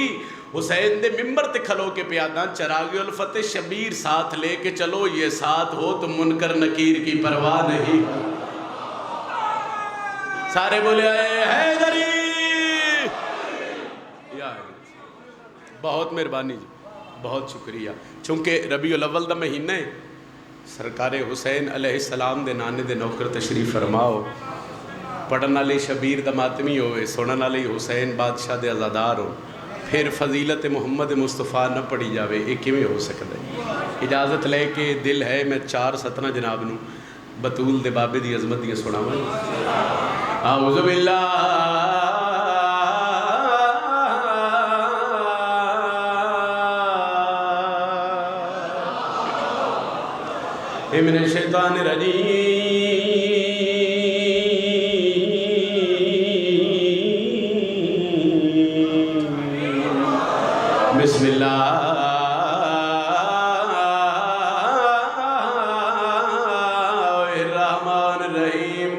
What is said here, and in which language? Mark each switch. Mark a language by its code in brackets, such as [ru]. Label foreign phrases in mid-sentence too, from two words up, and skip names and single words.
[pa] حسین دے ممبر تے کھلو کے پیاداں [ur] چراغ الفت شبیر ساتھ لے کے چلو، یہ ساتھ ہو تو منکر نکیر کی پرواہ نہیں۔ [pa] سارے بولے اے حیدری، یا بہت مہربانی جی، بہت شکریہ۔ چونکہ ربیع الاول دا مہینہ ہے، سرکار حسین [ar] علیہ السلام [pa] دے نانے دے نوکر تشریف فرماؤ، پڑھن والے شبیر دا ماتمی ہوئے، سنن والے حسین بادشاہ دے عزادار ہو، پھر فضیلت محمد مصطفیٰ نہ پڑھی جاوے، یہ کیویں ہو سکتا ہے؟ اجازت لے کے دل ہے میں 4 سطرہ جناب نو بطول دے بابے دی عظمت دی سناواں۔ [ar] اعوذ باللہ من الشیطان الرجیم، بسم اللہ الرحمن الرحیم۔